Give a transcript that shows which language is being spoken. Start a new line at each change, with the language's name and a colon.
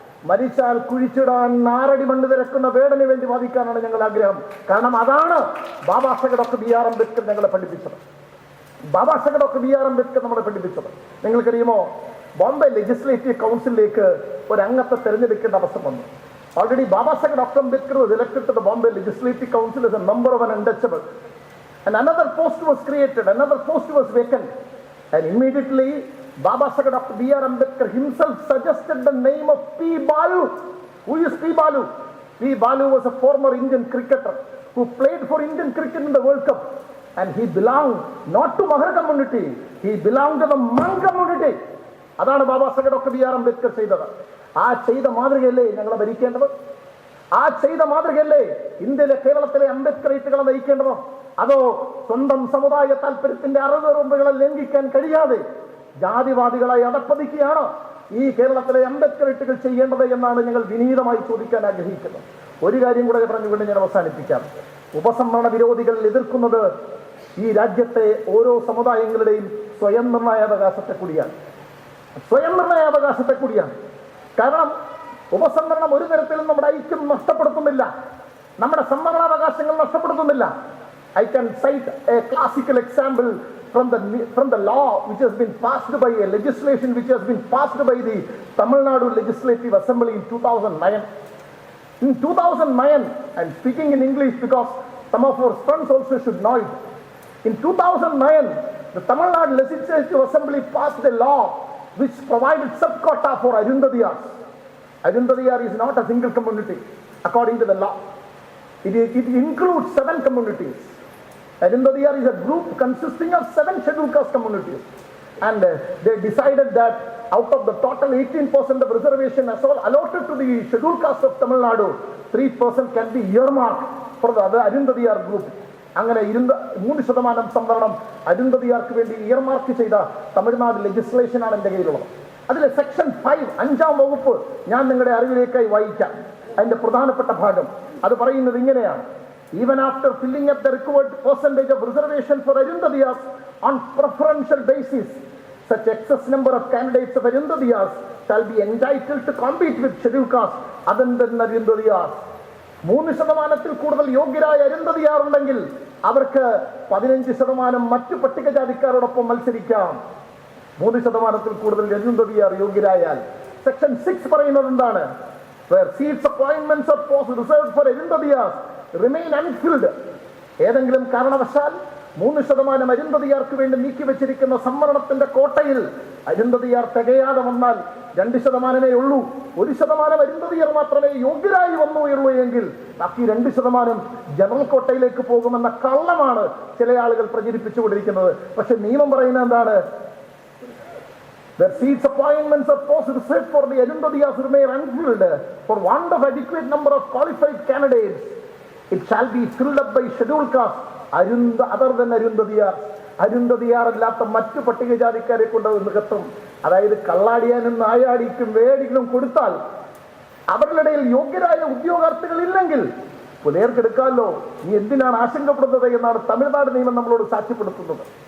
Malayalam: മരിച്ചാൽ കുഴിച്ചിടാൻ 6 അടി മണ്ണ് തിരക്കുന്ന വേടന് വേണ്ടി വാദിക്കാനാണ് ഞങ്ങൾ ആഗ്രഹം. കാരണം അതാണ് ബാബാ സാഹേബ് ഡോക്ടർ B.R. അംബേദ്കർ ഞങ്ങളെ പഠിപ്പിച്ചത്. Baba Saheb doctor B.R. അംബേദ്കർ നമ്മളെ പഠിപ്പിച്ചത് നിങ്ങൾക്കറിയുമോ? ബോംബെ ലെജിസ്ലേറ്റീവ് കൗൺസിലിലേക്ക് ഒരു അംഗത്തെ തെരഞ്ഞെടുക്കേണ്ട അവസരം വന്നു.
English: Already Baba Saheb Dr. Ambedkar was elected to the Bombay Legislative Council as a member of an untouchable. And another post was created, another post was vacant. And immediately Baba Saheb Dr. B.R. Ambedkar himself suggested the name of P. Balu. Who is P. Balu? P. Balu was a former Indian cricketer who played for Indian cricket in the World Cup. And he belonged not to Mahar community, he belonged to the Mang community.
Malayalam: അതാണ് Baba Saheb doctor B.R. Ambedkar ചെയ്തത്. ആ ചെയ്ത മാതൃകയല്ലേ ഞങ്ങളെ ഭരിക്കേണ്ടത്? ആ ചെയ്ത മാതൃകയല്ലേ ഇന്ത്യയിലെ കേരളത്തിലെ അംബേദ്കറൈറ്റുകളെ നയിക്കേണ്ടത്? അതോ സ്വന്തം സമുദായ താല്പര്യത്തിന്റെ അറുതുറമ്പുകളെ ലംഘിക്കാൻ കഴിയാതെ ജാതിവാദികളായി അടപ്പതിക്കുകയാണ് ഈ കേരളത്തിലെ അംബേദ്കറൈറ്റുകൾ ചെയ്യേണ്ടത് എന്നാണ് ഞങ്ങൾ വിനീതമായി ചോദിക്കാൻ ആഗ്രഹിക്കുന്നത്. ഒരു കാര്യം കൂടെ പറഞ്ഞുകൊണ്ട് ഞാൻ അവസാനിപ്പിക്കാം. ഉപസംഹരണ വിരോധികൾ എതിർക്കുന്നത് ഈ രാജ്യത്തെ ഓരോ സമുദായങ്ങളുടെയും സ്വയം നിർണയാവകാശത്തെ കൂടിയാണ്. സ്വയം നിർണയാവകാശത്തെ കൂടിയാണ്. കാരണം ഉപസംഹരണം ഒരു തരത്തിലും നമ്മുടെ ഐക്യം നഷ്ടപ്പെടുത്തുന്നില്ല, നമ്മുടെ സംവരണാവകാശങ്ങൾ നഷ്ടപ്പെടുത്തുന്നില്ല.
English: I can cite a classical example from the law which has been passed by a legislation which has been passed by the Tamil Nadu Legislative Assembly in 2009. In 2009, I'm speaking in English because some of our friends also should know it. In 2009, the Tamil Nadu Legislative Assembly passed a law which provided sub-quota for Arundhadiyars. Arundhadiyar is not a single community according to the law. It includes 7 communities. Arundhadiyar is a group consisting of 7 scheduled caste communities. And they decided that out of the total 18% of reservation as well allotted to the scheduled caste of Tamil Nadu, 3% can be earmarked for the Arundhadiyar group.
Malayalam: അങ്ങനെ 3% സംവരണം അരുന്ധതിയാർക്ക് വേണ്ടി ഇയർമാർക്ക് ചെയ്ത തമിഴ്നാട് ലെജിസ്ലേഷനാണ് എൻ്റെ കയ്യിലുള്ളത്. അതിലെ section 5 5-ാം വകുപ്പ് ഞാൻ നിങ്ങളുടെ അറിവിലേക്കായി വായിക്കാം. അതിന്റെ പ്രധാനപ്പെട്ട ഭാഗം അത് പറയുന്നത് ഇങ്ങനെയാണ്:
English: Even after filling up the required percentage of reservation for Arundhatiyas on preferential basis such excess number of candidates of Arundhadiyas shall be entitled to compete with scheduled caste other than Arundhadiyas.
Malayalam: 3% കൂടുതൽ യോഗ്യരായ അരുന്ധതിയാർ ഉണ്ടെങ്കിൽ അവർക്ക് 15% മറ്റു പട്ടികജാതിക്കാരോടൊപ്പം മത്സരിക്കാം. 3% കൂടുതൽ Arunthathiyar യോഗ്യരായാൽ. Section 6 പറയുന്നത് എന്താണ്?
English: Where seats appointments or posts reserved for Arundhadiyas remain unfilled.
Malayalam: ഏതെങ്കിലും കാരണവശാൽ 3% അരുന്ധതിയാർക്ക് വേണ്ടി നീക്കിവെച്ചിരിക്കുന്ന സംവരണത്തിന്റെ കോട്ടയിൽ അരുന്ധതിയാർ തികയാതെ വന്നാൽ 2% ഉള്ളൂ. 1% അരുന്ധതിയാർ മാത്രമേ യോഗ്യരായി വന്നുള്ളൂ എങ്കിൽ ബാക്കി 2% ജനറൽ കോട്ടയിലേക്ക് പോകുമെന്ന കള്ളമാണ് ചില ആളുകൾ പ്രചരിപ്പിച്ചുകൊണ്ടിരിക്കുന്നത്. പക്ഷെ നിയമം പറയുന്നത് എന്താണ്?
English: The seats appointments of posts reserved for the Arundhadiyas remain unfilled for want of adequate number of qualified candidates. It shall be filled up by scheduled caste other than Arundhadiyar.
Malayalam: Arunthathiyar അല്ലാത്ത മറ്റു പട്ടികജാതിക്കാരെ കൊണ്ട് നികത്തും. അതായത് കള്ളാടിയാനും നായാടിക്കും വേടികളും കൊടുത്താൽ അവരുടെ ഇടയിൽ യോഗ്യരായ ഉദ്യോഗാർത്ഥികൾ ഇല്ലെങ്കിൽ പുലർക്കെടുക്കാമല്ലോ. നീ എന്തിനാണ് ആശങ്കപ്പെടുന്നത് എന്നാണ് തമിഴ്നാട് നിയമം നമ്മളോട് സാക്ഷ്യപ്പെടുത്തുന്നത്.